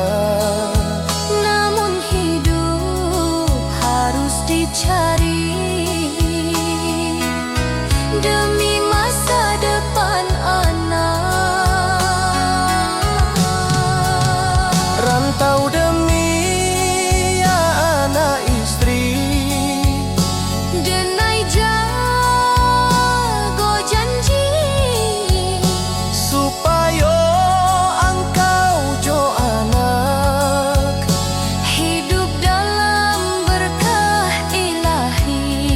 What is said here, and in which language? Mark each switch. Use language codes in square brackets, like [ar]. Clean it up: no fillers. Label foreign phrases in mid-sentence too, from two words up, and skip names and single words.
[id] Namun hidup harus dicari demi masa depan anak. Rantau demi ya anak istri, [min] Denai jago janji [id] supaya engkau jo anak hidup dalam berkah ilahi.